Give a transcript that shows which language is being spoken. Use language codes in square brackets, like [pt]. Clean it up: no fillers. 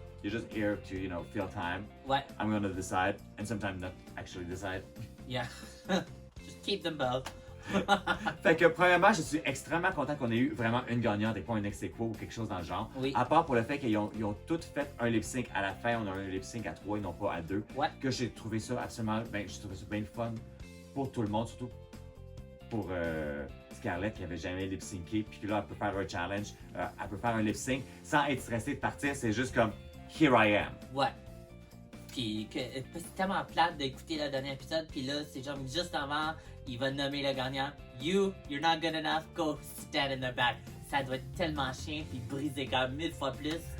[en] You're just here to, you know, fill time. [fr] Ouais. [en] I'm gonna decide, and sometimes not actually decide. Yeah. Just keep them both. [fr] Fait que, premièrement, je suis extrêmement content qu'on ait eu vraiment une gagnante et pas un ex aequo ou quelque chose dans le genre. Oui. À part pour le fait qu'ils ont toutes fait un lip sync à la fin, on a un lip sync à 3 et non pas à 2. Ouais. Que j'ai trouvé ça absolument, j'ai trouvé ça bien le fun pour tout le monde, surtout pour Scarlett qui avait jamais lip syncé, puis que là, elle peut faire un challenge, elle peut faire un lip sync sans être stressée de partir, c'est juste comme, [en] here I am. [fr] Ouais. Puis c'est tellement plate d'écouter le dernier épisode, puis là, c'est genre juste avant, il va nommer le gagnant. [en] You're not good enough, go stand in the back. [fr] Ça doit être tellement chien, puis briser comme 1000 fois plus.